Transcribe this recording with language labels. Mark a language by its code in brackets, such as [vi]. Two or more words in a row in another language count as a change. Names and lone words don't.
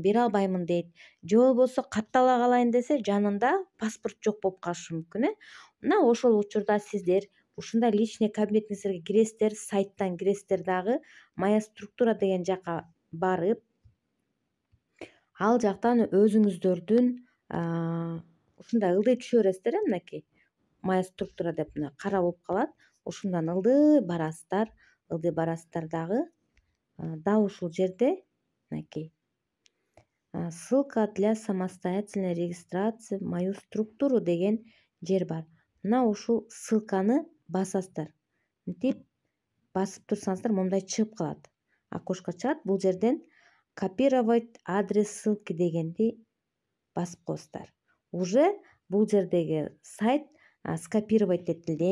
[ky] бере албаймын дейт, же болбосо каттала калайын десе жанында паспорт жок болуп калышы мүмкүн, Мына ошол учурда сиздер ушундай личный кабинетиңиздерге киресиздер, сайттан киресиздер дагы [ru] моя структура [ky] деген жака барып, ал жактан өзүңүздөрдүн ушундай ылдый түшө бересиздер, мынакей [ru] моя структура [ky] деп мына кара болуп калат. Ушундан ылдый барасыздар дагы дал ушул жерде мынакей [ru] ссылка для самостоятельной регистрации в мою структуру [ky] деген жер бар. Мына ушул ссылканы басасыздар. Мынтип басып турсаңыздар момундай чыгып калат. Окошко чыгат. Бул жерден [ru] копировать адрес ссылки [ky] дегенди басып коесуздар. Уже бул жердеги сайт скопировать этилди.